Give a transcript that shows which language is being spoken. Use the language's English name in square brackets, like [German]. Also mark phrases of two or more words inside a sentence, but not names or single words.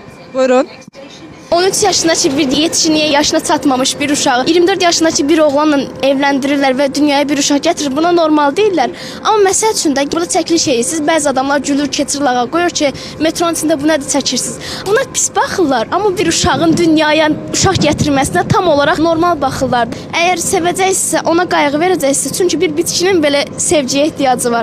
[Turkish] Buyurun. 13 yaşındaki bir yetişkinliğe yaşına çatmamış bir uşağı 24 yaşındaki bir oğlanla evlendirirler ve dünyaya bir uşaq getirir. Buna normal değiller. [Azerbaijani] Ama məsəl üçün də burada çəkiliş edirsiniz. Bəzi adamlar gülür, keçir lağa qoyur ki, metronun içində bu nədir çəkirsiniz. Buna pis baxırlar. Amma bir uşağın dünyaya uşaq gətirməsinə tam olaraq normal baxırlar. Əgər sevəcəksə, ona qayğı verəcəksə, çünki bir bitkinin belə sevgiyə ehtiyacı var.